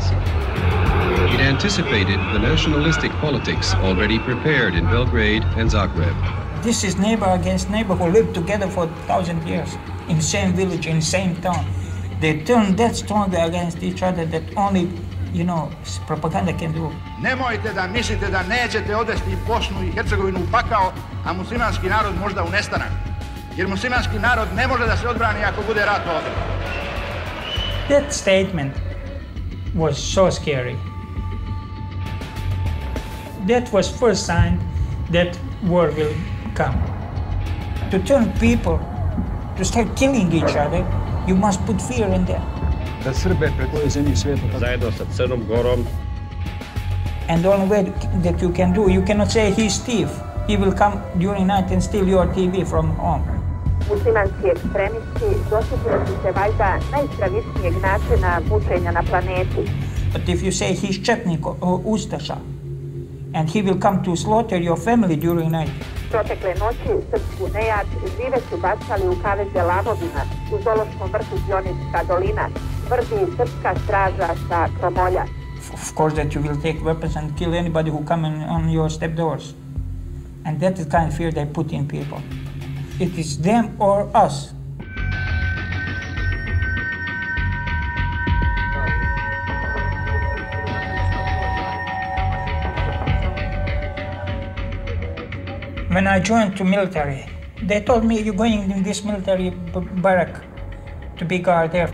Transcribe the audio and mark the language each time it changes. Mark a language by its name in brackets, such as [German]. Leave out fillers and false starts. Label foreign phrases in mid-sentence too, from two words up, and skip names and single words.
[English] It anticipated the nationalistic politics already prepared in Belgrade and Zagreb. This is neighbor against neighbor who lived together for 1,000 years. in same village, in same town. They turn that strongly against each other that only, propaganda can do. [Serbian] Nemojte da mislite da nećete odvesti Bosnu i Hercegovinu u pakao, a muslimanski narod možda u nestanak. Jer muslimanski narod ne može da se odbrani ako bude rat ovdje. [English] That statement was so scary. That was first sign that war will come. To turn people to start killing each other, you must put fear in them. [Serbian] Da Srbe pred koje zemlje svijeta zajedno sa Crnom Gorom. [English] And the only way that you can do, you cannot say he's thief. He will come during night and steal your TV from home. [Serbian] Muslimanski ekstremisti dosjetili su se valjda najstravičnijeg načina mučenja na planeti. [English] But if you say he's Četnik or Ustaša, and he will come to slaughter your family during night. [Serbian] Protekle noći srpsku nejad žive su bacali u kaveze lavovima u zoološkom vrtu Pionirska dolina, tvrdi srpska straža sa Kromolja. [English] Of course that you will take weapons and kill anybody who come on your step doors. And that is the kind of fear they put in people. It is them or us. When I joined the military, they told me, you're going in this military barrack to be guard there.